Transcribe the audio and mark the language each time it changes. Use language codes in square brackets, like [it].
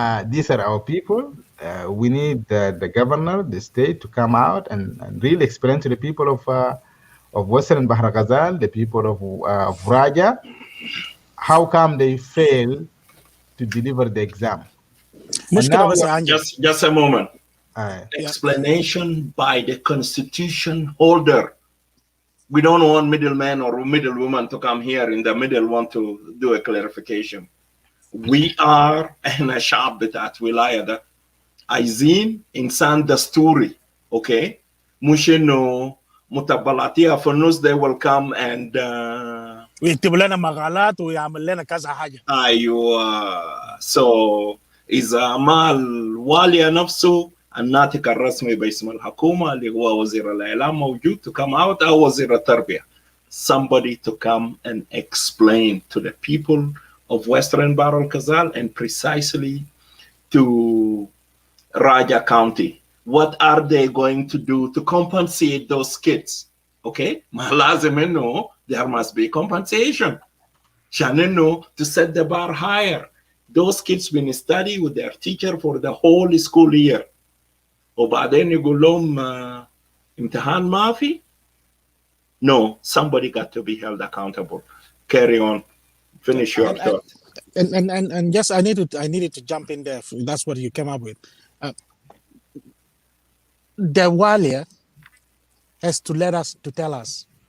[en] These are our people. We need the governor, the state, to come out and really explain to the people of Western Bahar Ghazal, the people of Raja, how come they fail to deliver the exam. Just a moment. Explanation by the constitution holder. We don't want middleman or middlewoman to come here in the middle want to do a clarification. We are [ar] احنا شعب بتاعت ولاية ده عايزين إنسان دستوري. Okay, مش إنه متبلاتيها في النص [en] they will come and [ar] ويكتب لنا مقالات ويعمل لنا كذا حاجة. أيوة. [en] So [ar] إذا ما الوالي نفسه الناطق الرسمي باسم الحكومة اللي هو وزير الإعلام موجود [en] to come out [ar] أو وزير التربية, [en] somebody to come and explain to the people of Western Bahr el Ghazal and precisely to Raja County, what are they going to do to compensate those kids? Okay, [ar] لازم إنه [en] there must be compensation. [ar] عشان إنه [en] to set the bar higher. Those kids been study with their teacher for the whole school year. [ar] وبعدين يقول لهم امتحان ما في. [en] No, somebody got to be held accountable. Carry on. Finish your thought. And just I needed to jump in there. That's what you came up with. The Walia has to tell us.